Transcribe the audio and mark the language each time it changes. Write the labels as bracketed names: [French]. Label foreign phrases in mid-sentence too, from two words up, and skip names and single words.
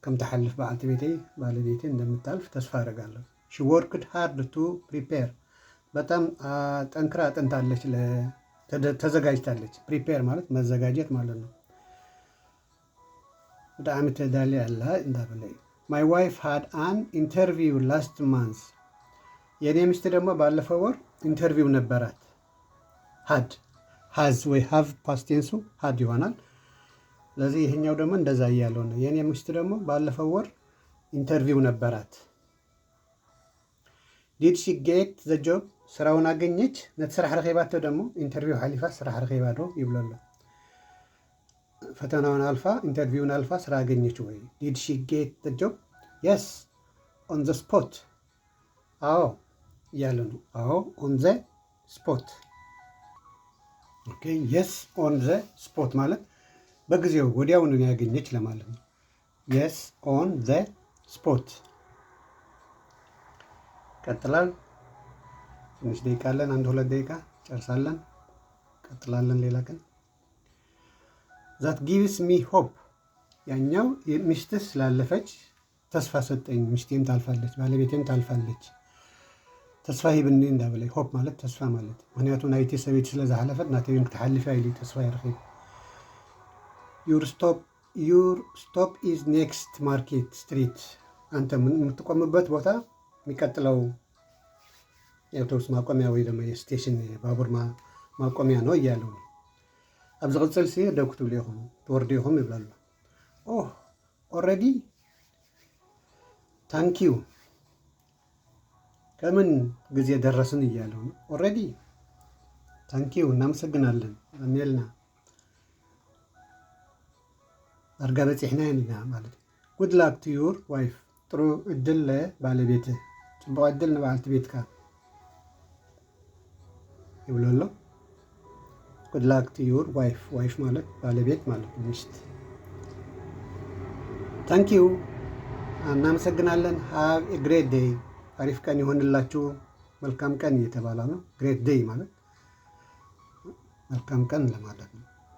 [Amharic] ከምትሓልፍ ባለቤቴ እንደምታልፍ ተስፋ አደርጋለሁ። [English] She worked hard to prepare [Amharic] በጣም ጠንክራ አጥንታለች፣ ተዘጋጅታለች። ፕሪፔር ማለት መዘጋጀት ማለት ነው። [Tigrinya] ብጣዕሚ ተዳልያ ኣላ እንዳበለይ [English] My wife had an interview last month [Amharic] የኔ ሚስት ደግሞ ባለፈው ወር ኢንተርቪው ነበራት። ሃዝ ወይ ሃቭ [English] past tense had [Amharic] ይሆናል። ስለዚህ ይሄኛው ደግሞ እንደዛ እያለው ነው። የኔ ሚስት ደግሞ ባለፈው ወር ኢንተርቪው ነበራት። [English] Did she get the job [Amharic] ስራውን አገኘች። [Tigrinya] ነቲ ስራሕ ረኺባቶ ደግሞ ኢንተርቪው ሓሊፋ ስራሕ ረኺባ ዶ ይብሎ ኣሎ። [Amharic] ፈተናውን አልፋ ኢንተርቪውን አልፋ ስራ አገኘች ወይ? [English] Did she get the job yes on the spot [Amharic] አዎ እያለ ነው። አዎ [English] On the spot. OK yes on the spot [Amharic] ማለት በጊዜው ወዲያውኑ ያገኘች ለማለት ነው። [English] Yes on the spot። [Amharic] ቀጥላል። ትንሽ ደቂቃ አለን፣ 1-2 ደቂቃ ጨርሳለን። ቀጥላለን ሌላ ቀን። [English] That gives me hope [Amharic] ያኛው ሚስትህ ስላለፈች ተስፋ ሰጠኝ። ሚስቴም ታልፋለች፣ ባለቤቴም ታልፋለች። [Tigrinya] ተስፋ ሂብኒ እንዳበለይ [Amharic] ሆፕ ማለት ተስፋ ማለት [Tigrinya] ምክንያቱ ናይቲ ሰበይቲ ስለ ዝሓለፈት ናተይን ክትሓልፍ ኢሉ ተስፋ ይረኺብ። [English] Your stop is next Market Street [Amharic] አንተ የምትቆምበት ቦታ የሚቀጥለው የአውቶቡስ ማቆሚያ ወይ ደግሞ የስቴሽን ባቡር ማቆሚያ ነው እያለው ነው። [Tigrinya] ኣብ ዝቕፅል ሲ ደው ክትብሉ ኢኹም ትወርዱ ኢኹም ይብላ ኣሎ። [English] Oh already Thank you [Amharic] ከምን ጊዜ ደረስን እያለው ነው። [English] Already thank you [Amharic] እናመሰግናለን [Tigrinya] አሜልና ዳርጋ በፂሕና ኢና ማለት እዩ። [English] Good luck to your wife [Amharic] ጥሩ እድል ለባለቤትህ፣ [Tigrinya] ፅቡቅ እድል ንባዓልቲ ቤትካ ይብሎ ኣሎ። [English] Good luck to your wife፣ [Amharic] ዋይፍ ማለት ባለቤት ማለት ነው፣ ሚስት። [English] Thank you [Amharic] እናመሰግናለን። [English] Have a great day፣ [Amharic] አሪፍ ቀን ይሆንላችሁ። መልካም ቀን እየተባለ ነው። [English] Great day [Amharic] ማለት መልካም ቀን ለማለት ነው።